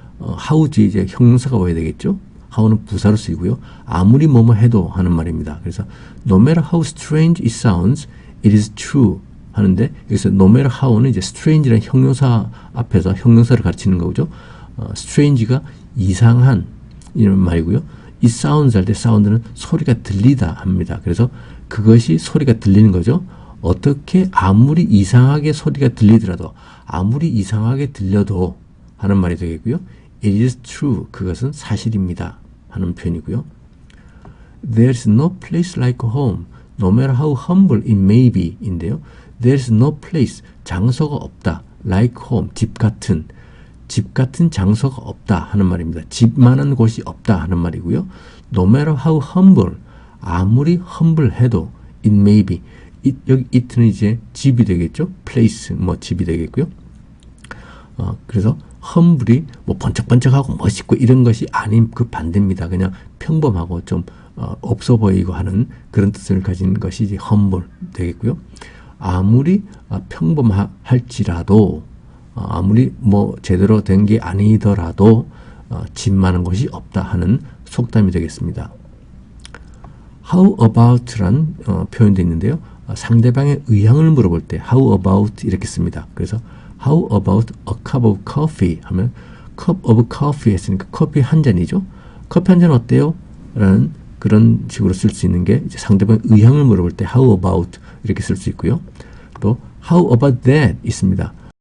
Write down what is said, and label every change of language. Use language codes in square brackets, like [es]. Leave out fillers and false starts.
[ko] how 뒤에 이제 형용사가 와야 되겠죠? how는 부사로 쓰이고요. 아무리 뭐뭐 해도 하는 말입니다. [en] 그래서 no matter how strange it sounds, it is true [ko] 하는데 여기서 [en] no matter how는 이제 strange라는 형용사 앞에서 형용사를 가르치는 거죠. [ko] strange가 이상한 이런 말이고요. [en] it sounds [ko] 할 때 sound는 소리가 들리다 합니다. 그래서 그것이 소리가 들리는 거죠. 어떻게 아무리 이상하게 소리가 들리더라도 아무리 이상하게 들려도 하는 말이 되겠고요. [en] It is true. [ko] 그것은 사실입니다. 하는 표현이고요. [en] There is no place like home. No matter how humble it may be. [ko] 인데요. [en] There is no place. [ko] 장소가 없다. [en] Like home. [ko] 집 같은 장소가 없다 하는 말입니다. 집만한 곳이 없다 하는 말이고요. [en] No matter how humble. [ko] 아무리 humble해도 [en] it may be. [ko] 여기 it는 이제 집이 되겠죠. place 집이 되겠고요. 그래서 humble이 번쩍번쩍하고 멋있고 이런 것이 아닌 그 반대입니다. 그냥 평범하고 좀 없어 보이고 하는 그런 뜻을 가진 것이 이제 humble 되겠고요. 아무리 평범할지라도 아무리 제대로 된 게 아니더라도 집 많은 곳이 없다 하는 속담이 되겠습니다. How about란 표현도 있는데요. 상대방의 의향을 물어볼 때 how about 이렇게 씁니다. [en] 그래서 how about a cup of coffee 하면 cup of coffee [ko] 했으니까 커피 한 잔이죠. 커피 한 잔 어때요? 라는 그런 식으로 쓸 수 있는 게 이제 상대방의 의향을 물어볼 때 how about 이렇게 쓸 수 있고요. 또 how about that 있습니다.